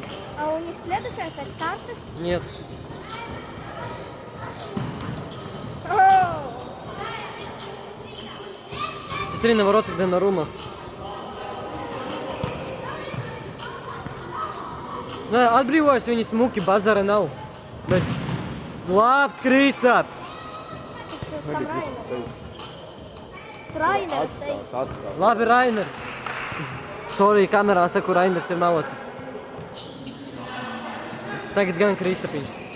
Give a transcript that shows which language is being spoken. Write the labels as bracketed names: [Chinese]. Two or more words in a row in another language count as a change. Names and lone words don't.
[Russian] А у них следующая опять картус? Нет. Быстрее на воротах Донарума. Да, [Latvian] atbrīvojas viņi smuki, bazara nav. Bet labs, Kristap! Rainers. atstās. Labi, Rainer. Sorry, kamerā saku, Rainers ir malocis. Tagad gan Kristapiņš.